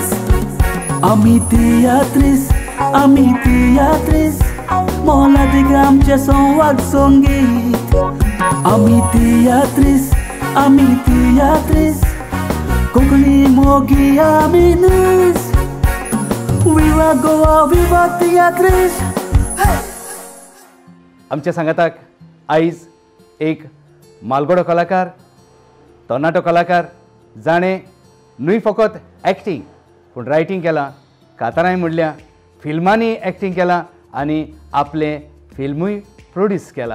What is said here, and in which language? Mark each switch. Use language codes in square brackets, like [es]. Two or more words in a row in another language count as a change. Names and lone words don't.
[kok] Ami teatris, mola digam chesão wag songit. Ami teatris, kokli mogi aminis. Viva Goa, viva teatris. आमच्या सांगाताक आयज एक मालगडो कलाकार, तरणाटो कलाकार जाणें न्हय फकत एक्टींग पूण रायटींग केलां, कातारांय म्हणल्या, फिल्मांनी एक्टींग केलां आनी आपलें फिल्मूय प्रोड्यूस केलां.